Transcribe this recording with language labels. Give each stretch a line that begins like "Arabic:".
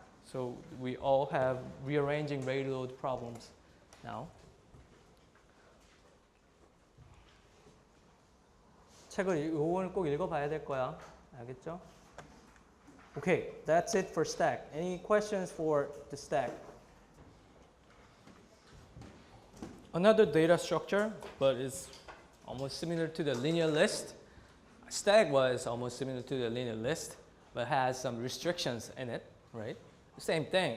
English: So we all have rearranging railroad problems now.
Korean: 책을 요거는 꼭 읽어봐야 될 거야. 알겠죠?
English: Okay, that's it for stack. Any questions for the stack? Another data structure, but it's almost similar to the linear list. Stack was almost similar to the linear list, but has some restrictions in it, right? Same thing.